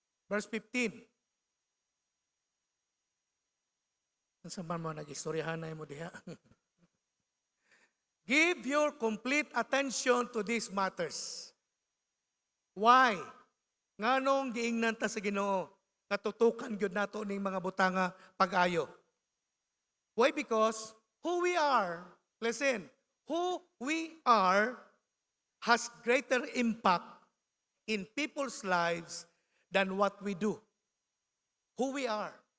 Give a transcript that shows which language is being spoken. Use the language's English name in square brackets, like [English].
[English] Verse 15. [Cebuano] Sa man mo nag-istoryahan na mo diha. [English] Give your complete attention to these matters. [Cebuano] Why? Nganong giingnan ta sa Ginoo? Katutukan gyud nato ning mga butanga pag-ayo. [English] Why? Because who we are, listen, who we are has greater impact in people's lives than what we do. Who we are.